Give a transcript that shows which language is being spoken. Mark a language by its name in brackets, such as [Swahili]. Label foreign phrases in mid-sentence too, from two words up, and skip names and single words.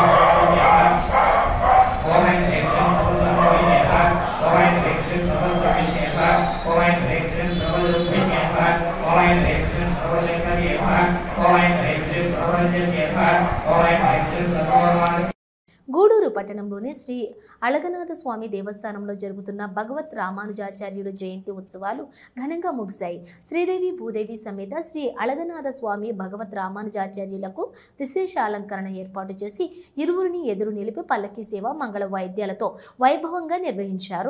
[Sanskrit] ओम ऐं ह्रीं श्रीं सर्वसंभविने नमः ओम ऐं ह्रीं श्रीं सर्वस्वविने नमः ओम ऐं ह्रीं श्रीं सर्वरूपिणे नमः ओम ऐं ह्रीं श्रीं सर्वशैतन्ये नमः ओम ऐं ह्रीं श्रीं सर्वजन्ये नमः ओम ऐं ह्रीं श्रीं सर्वमानि [Telugu] గూడూరు పట్టణంలోని శ్రీ అళగనాథ స్వామి దేవస్థానంలో జరుగుతున్న భగవత్ రామానుజాచార్యుడు జయంతి ఉత్సవాలు ఘనంగా ముగిశాయి. శ్రీదేవి భూదేవి సమేత శ్రీ అళగనాథ స్వామి భగవత్ రామానుజాచార్యులకు విశేష అలంకరణ ఏర్పాటు చేసి ఇరువురిని ఎదురు నిలిపి పల్లకీ సేవ మంగళ వాయిద్యాలతో వైభవంగా నిర్వహించారు.